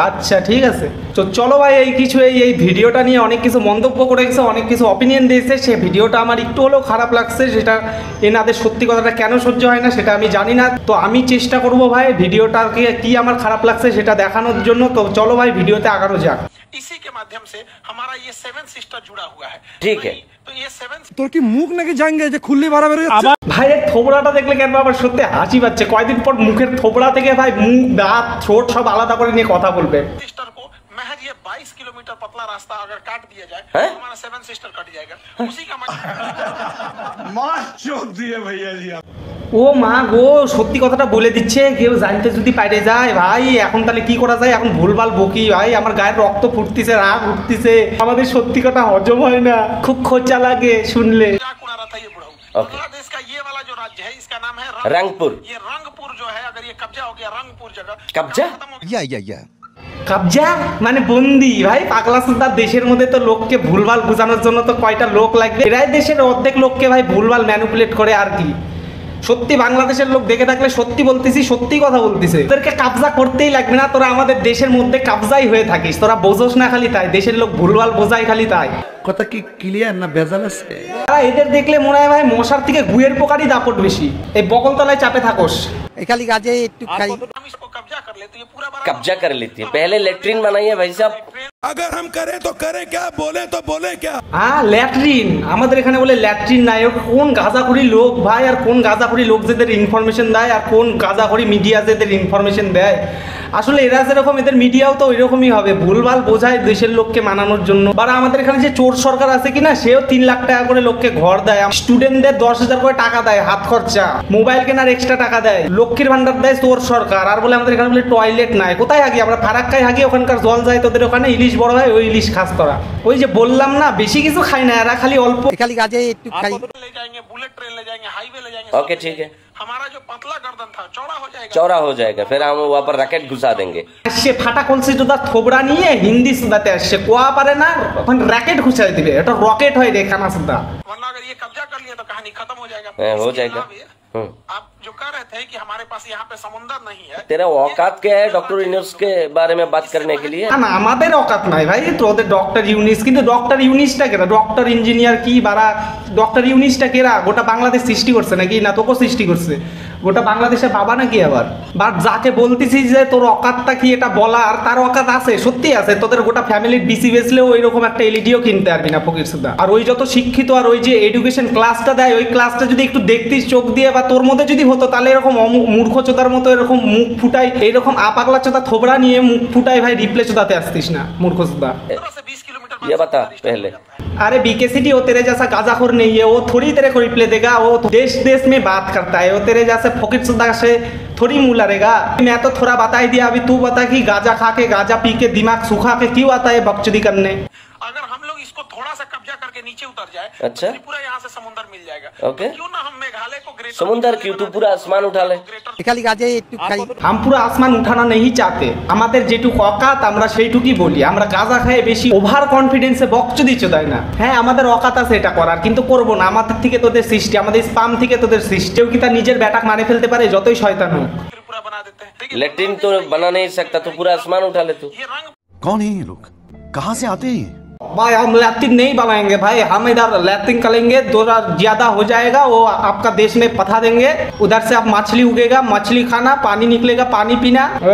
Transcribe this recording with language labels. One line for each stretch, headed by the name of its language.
Bangla: আচ্ছা ঠিক আছে, তো চলো ভাই এই কিছু এই ভিডিওটা নিয়ে অনেক কিছু মন্তব্য করে গেছে, অনেক কিছু অপিনিয়ন দিয়েছে। সে ভিডিওটা আমার একটু হলেও খারাপ লাগছে। সেটা এনাদের সত্যি কথাটা কেন সহ্য হয় না সেটা আমি জানি না। তো আমি চেষ্টা করব ভাই ভিডিওটাকে কি আমার খারাপ লাগছে সেটা দেখানোর জন্য। তো চলো ভাই ভিডিওতে আগানো যাক।
Hindi: इसी के माध्यम से हमारा ये 7 सिस्टर जुड़ा हुआ है। ठीक है, तो ये 7
Bangla: তোর কি মুখ নাকি জাঙ্গে যে খুললি বাড়া বের হচ্ছে? ভাই এর থোবড়াটা দেখলে কেন আবার সত্যি হাসি পাচ্ছে। কয়দিন পর মুখের থোবড়া থেকে ভাই মুখ, দাঁত, ঠোঁট সব আলাদা করে নিয়ে কথা বলবে।
Hindi: सिस्टर को महज ये 22 किलोमीटर पतला रास्ता अगर काट दिया जाए है? तो हमारा 7 सिस्टर कट जाएगा। उसी का
Bangla: ও মা গো, সত্যি কথাটা বলে দিচ্ছে। কেউ জানতে যদি পাইরে যায় ভাই, এখন তাহলে কি করা যায়? এখন ভুলভাল বকি ভাই, আমার গায়ের রক্ত ফুটতিছে, রাগ উঠতিছে। আমাদের সত্যি কথা হজম হয় না, খুব খোঁচা লাগে শুনলে।
Hindi: मजाक उड़ा रहा था ये बुढ़ऊ। ओके। बांग्लादेश का ये वाला जो राज्य है इसका नाम है रंगपुर। ये रंगपुर जो है, अगर ये कब्जा हो गया रंगपुर जगह, कब्जा? खत्म हो गया। ইয়া
Bangla: কাবজা মানে বন্দি। ভাই পাগলা সুলতান দেশের মধ্যে তো লোককে ভুলভাল বোঝানোর জন্য তো কয়টা লোক লাগবে। এরাই দেশের অর্ধেক লোককে ভাই ভুলভাল ম্যানিপুলেট করে আর কি। সত্যি বাংলাদেশের লোক দেখে থাকলে সত্যি বলতেছি, সত্যি কথা বলতেছে, তোদেরকে কাবজা করতেই লাগবে না। তোরা আমাদের দেশের মধ্যে কাবজাই হয়ে থাকিস, তোরা বোঝোস না খালি তাই। দেশের লোক ভুলভাল বোঝাই খালি তাই। কথা কি ক্লিয়ার না ভেজাল আছে? এদের দেখলে মনে হয় ভাই মশার থেকে গুয়ের পোকারই দাপট বেশি। এই বকলতলায় চাপে থাকোস। খালি কাজে একটু খাই।
Hindi: हम इसको कब्जा कर ले तो ये पूरा बड़ा कब्जा कर लेती है। पहले लेटरिन बनाइए भाई साहब। अगर हम करें तो करें क्या, बोले तो बोले क्या?
Bangla: হ্যাঁ ল্যাট্রিন, আমাদের এখানে বলে ল্যাট্রিন নাই। কোন গাঁজাখড়ি লোক ভাই, আর কোন গাঁজাখড়ি লোক যেদের ইনফরমেশন দেয়, আর কোন গাঁজাখড়ি মিডিয়া যেদের ইনফরমেশন দেয়। আসলে এরা যেরকম, এদের মিডিয়াও তো ওইরকমই হবে, ভুলভাল বোঝায় দেশের লোককে মানানোর জন্য। বা আমাদের এখানে যে চোর সরকার আছে কিনা, সেও 3 লাখ টাকা করে লোককে ঘর দেয়, স্টুডেন্টদের 10,000 করে টাকা দেয় হাত খরচা, মোবাইল কেনার এক্সট্রা টাকা দেয়, লক্ষ্মীর ভান্ডার দেয় চোর সরকার। আর বলে আমাদের এখানে বলে টয়লেট নাই। কোথায় হাগি আমরা? ফারাক্কায় হাগি, ওখানকার জল যায় তোদের ওখানে। ইলিশ বড় হয়, ওই ইলিশ খাস তোরা। ওই যে বললাম না, বেশি কিছু খাই না এরা, খালি অল্প। খালি কাজে একটু খাই।
Hindi: ले जाएंगे, बुलेट ट्रेन ले जाएंगे, हाईवे ले जाएंगे। ओके ठीक है, हमारा जो पतला गर्दन था चौड़ा हो जाएगा। चौड़ा हो जाएगा, फिर हम वहाँ पर रैकेट घुसा देंगे।
Bangla: সে ফাটা কলসি জোদা থোবড়া নিয়ে হিন্দি সুদাতে আসছে, কোয়া পারে না, ওখানে র্যাকেট ঘুষাই দিবে। এটা রকেট হয় রে খানা সুদা।
Hindi: वरना अगर ये कब्जा कर लिया तो कहानी खत्म हो जाएगा। हो इसके जाएगा। अलावा आप जो कह रहे थे कि हमारे पास यहाँ पे समुंदर नहीं है, तेरा औकात क्या है डॉक्टर यूनुस के बारे में बात करने के लिए?
Bangla: না না, আমাদের অকাত নাই ভাই, তোদের ডক্টর ইউনিস। কিন্তু ডক্টর ইউনিসটা কেরা? ডক্টর ইঞ্জিনিয়ার কি বারা? ডক্টর ইউনিসটা কেরা? গোটা বাংলাদেশ সৃষ্টি করছে নাকি? না তোকে সৃষ্টি করছে? গোটা বাংলাদেশে বাবা নাকি আবার? বাট যাকে বলতেছিস যে তোর অকাতটা কি এটা বলার, তার অকাত আছে, সত্যি আছে। তোদের গোটা ফ্যামিলির বিসি বেচলেও ওইরকম একটা এলইডিও কিনতে পারবি না ফকির সুদা। আর ওই যত শিক্ষিত আর ওই যে এডুকেশন ক্লাসটা দেয়, ওই ক্লাসটা যদি একটু দেখতিস চোখ দিয়ে বা তোর মধ্যে যদি হতো, তাহলে এরকম মূর্খ চোদার মতো এরকম মুখ ফুটাই, এইরকম আপাগলা চোদা থোবড়া নিয়ে মুখ ফুটাই ভাই রিপ্লে চোদাতে আসতিস না, মূর্খ চোদা।
Hindi: 20 किलोमीटर ये बता पहले। अरे बीकेसीडी वो तेरे जैसा गाजाखोर नहीं है, वो थोड़ी तेरे को रिप्ले देगा, वो देश देश में बात करता है, वो तेरे जैसे फकीर सुदा से थोड़ी मुंह लड़ेगा। मैं तो थोड़ा बता ही दिया, अभी तू बता कि गाजा खा के गाजा पी के दिमाग सुखा के क्यों आता है बकचोदी करने। अगर हम लोग इसको थोड़ा सा कब्जा करके नीचे उतर जाए, अच्छा। त्रिपुरा यहाँ से समुद्र मिल जाएगा। ओके। क्यों ना हम मेघालय को ग्रेटर समुद्र क्यों, तू पूरा आसमान उठा ले।
Bangla: খালি গাজে একটু খাই।
Hindi: हम पूरा आसमान उठाना नहीं चाहते,
Bangla: আমাদের যেটুকু অকাত আমরা সেইটুকুই বলি। আমরা গাঁজা খাই বেশি ওভার কনফিডেন্সে বকচোদি চোদাই না। হ্যাঁ আমাদের অকাত আছে এটা করার, কিন্তু করবো না। আমাদের থেকে তোদের সৃষ্টি, আমাদের স্পাম থেকে তোদের সৃষ্টি। কেউ কি তার নিজের ব্যাটাক মারে ফেলতে পারে যতই শয়তান হোক?
Hindi: त्रिपुरा बना देते हैं, ठीक है? लेट्रिन तो बना नहीं सकता, तो पूरा आसमान उठा ले तू। ये रंग कौन है ये लोग, कहाँ से आते हैं? भाई हम लैट्रिन नहीं बनाएंगे भाई, हम इधर लैट्रिन करेंगे, थोड़ा ज्यादा हो जाएगा वो आपका देश में पठा देंगे। उधर से आप मछली उगेगा, मछली खाना, पानी निकलेगा, पानी पीना।